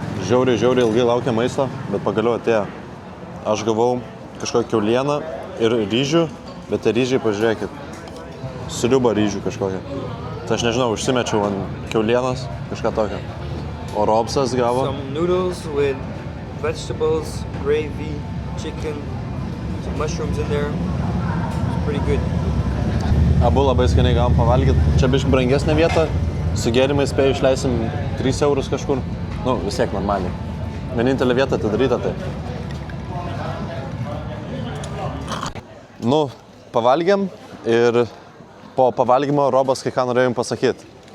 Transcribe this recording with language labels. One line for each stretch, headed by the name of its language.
Lithuanian: Žiauriai ilgai laukia maisto, bet pagaliau atėjo. Aš gavau kažkokią kiaulieną ir ryžių, bet tie ryžiai, pažiūrėkit, sriubą ryžių kažkokią. Tai aš nežinau, užsimečiau ant kiaulienos, kažką tokio. O Robsas gavo
English: Some noodles with vegetables, gravy, chicken, some mushrooms in there. It's pretty good.
Lithuanian: Abu labai skaniai gavom pavalgyti. Čia biškai brangesnė vieta, su gėrimais spėjau išleisim 3 eurus kažkur. Nu, vis tiek normaliai. Vienintelė vieta atidaryta tai. Nu, pavalgėm ir po pavalgymo Robas kai ką norėjo jums pasakyti.